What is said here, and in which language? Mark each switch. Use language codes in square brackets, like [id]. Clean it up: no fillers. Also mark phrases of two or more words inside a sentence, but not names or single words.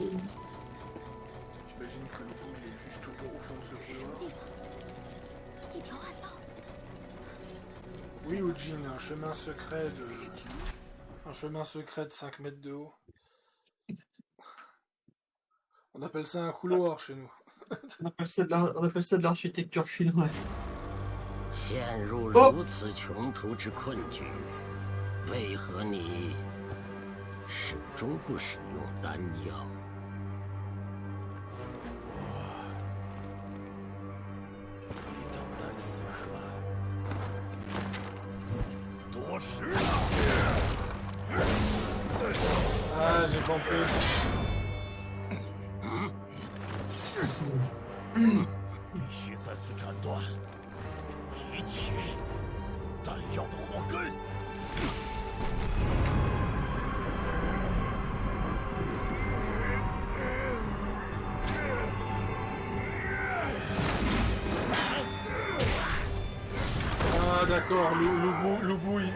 [fr] J'imagine que le bout il est juste au fond de ce couloir. [zh] 一条暗道， [fr] Oui, Ujin, un chemin secret de... Un chemin secret de 5 mètres de haut. On appelle ça un couloir chez nous. On appelle ça de l'architecture chinoise. [zh] 陷入如此穷途之困局，为何你始终不使用丹药？等待此刻多时了。 [fr] Ah, j'ai compris. [zh] 必须再次斩断一切丹药的祸根。 [fr] Ah, d'accord, le bout, il...